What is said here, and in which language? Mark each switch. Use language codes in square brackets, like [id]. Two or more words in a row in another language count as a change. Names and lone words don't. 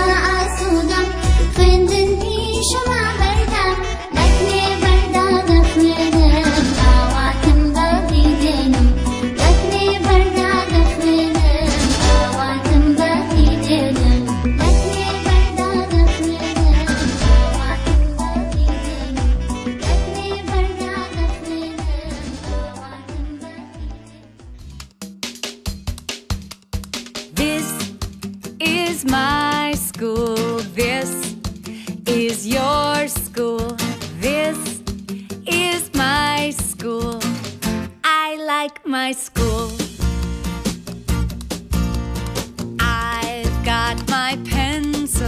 [ckb] ئاسوودەم خوێندن پیشەوە هەردەم لەکرێ بەردا دەخوێنم ئاواتم بەهی دێنم لەکرێ بەردا دەخوێنم ئاواتم بەهی دێنم لەکرێ بەردا دەخوێنم ئاواتم بەهی دێنم لەکرێ بەردا دەخوێنم ئاواتم بەهی [en] This is my school. This is your school. This is my school. I like my school. I've got my pencil.